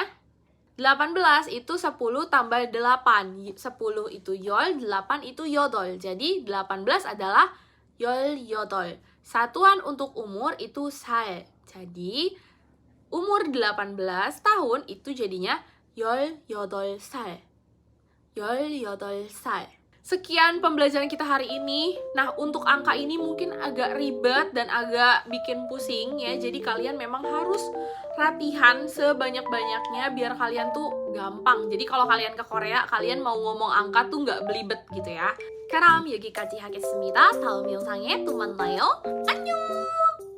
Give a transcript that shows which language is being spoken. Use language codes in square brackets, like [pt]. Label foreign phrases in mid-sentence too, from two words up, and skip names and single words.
[id] 18 itu 10 tambah 8. 10 itu 열, 8 itu yodol. Jadi 18 adalah 열여덟. Satuan untuk umur itu 살. Jadi umur 18 tahun itu jadinya [ko] 열여덟 살. 열여덟 살. [id] Sekian pembelajaran kita hari ini. Nah, untuk angka ini mungkin agak ribet dan agak bikin pusing ya. Jadi kalian memang harus latihan sebanyak-banyaknya biar kalian tuh gampang. Jadi kalau kalian ke Korea, kalian mau ngomong angka tuh nggak belibet gitu ya. [ko] 그럼 여기까지 하겠습니다. 다음 영상에 또 만나요. 안녕!